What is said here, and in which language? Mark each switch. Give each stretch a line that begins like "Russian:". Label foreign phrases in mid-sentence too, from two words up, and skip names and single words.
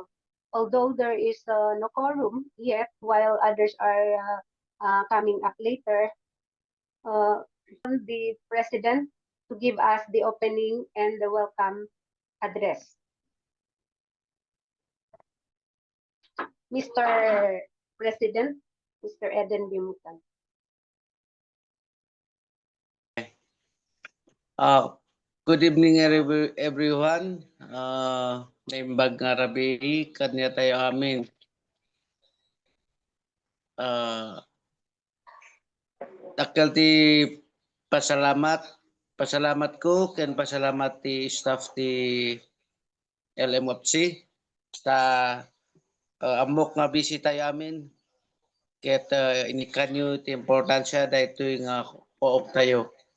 English: Although there is no quorum yet, while others are coming up later, the president to give us the opening and the welcome address. Mr. President, Mr. Eden Bimutan. Good evening everyone.
Iloko: Naimbag nga rabi kanya tayo amin. Dakal ti pasalamat ko ken pasalamat ti staff ti LMFC sa amok nga bisita amin ket inikanyo ti importansya daytoy nga poop tayo.